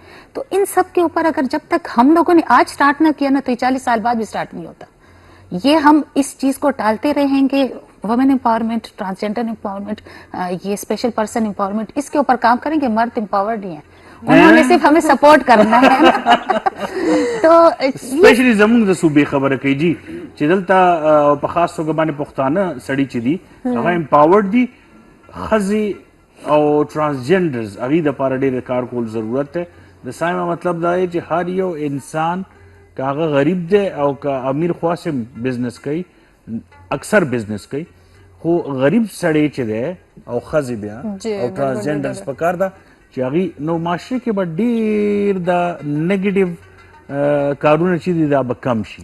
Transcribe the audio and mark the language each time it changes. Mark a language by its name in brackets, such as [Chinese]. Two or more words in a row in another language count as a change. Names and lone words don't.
[Urdu] تو ان سب کے اوپر اگر جب تک ہم لوگوں نے آج سٹارٹ نہ کیا نا تو یہ 40 سال بعد بھی سٹارٹ نہیں ہوتا. یہ ہم اس چیز کو ٹالتے رہیں گے. [English] women empowerment, transgender empowerment, [Urdu] یہ [English] special person empowerment, [Urdu] اس کے اوپر کام کریں گے. مرد امپاورڈ ہی ہیں، انہوں نے صرف ہمیں سپورٹ کرنا ہے. تو [Pashto] اسپیشلی زموږ د صوبې خبره کوي جی چې دلته په خاص توګه باندې پښتانه سړي چې دي هغه امپاورډ دي، ښځې او ټرانسجینډرز هغوی دپاره ډېر کار کول ضرورت دی. د سایمه مطلب دا دی چې هر یو انسان که هغه غریب دی او که امیر خواص هم بزنس کوي، اکثر بزنس کوي، خو غریب سړی چې دی او ښځې بیا او ټرانسجینډرز پکار ده چې هغوی نو معاشرې کې به ډېر د نیګیټیو کارونه چې دي دا به کم شي.